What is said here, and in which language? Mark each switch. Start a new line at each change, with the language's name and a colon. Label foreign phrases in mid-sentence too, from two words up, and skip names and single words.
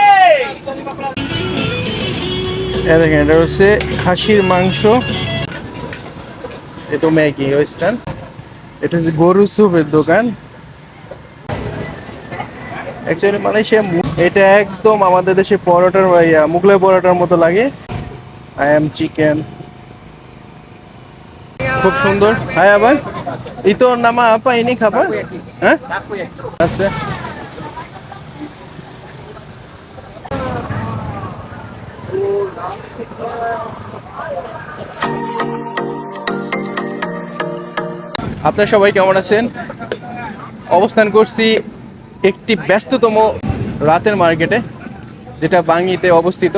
Bangla: এ দেখেন এটা হচ্ছে খাসির মাংস, এটা ম্যাগি ওয়েস্টার্ন। এটা হচ্ছে গরু স্যুপের দোকান। অ্যাকচুয়ালি মালয়েশিয়া এটা একদম আমাদের দেশে পরোটার মুগলাই পরোটার মতো লাগে।
English: I am chicken,
Bangla: খুব সুন্দর। হাই আবার
Malay: itu nama apa ini
Bangla: খাবার? হ্যাঁ আছে। আপনারা সবাই কেমন আছেন? অবস্থান করছি একটি ব্যস্ততম রাতের মার্কেটে, যেটা বাঙ্গিতে অবস্থিত।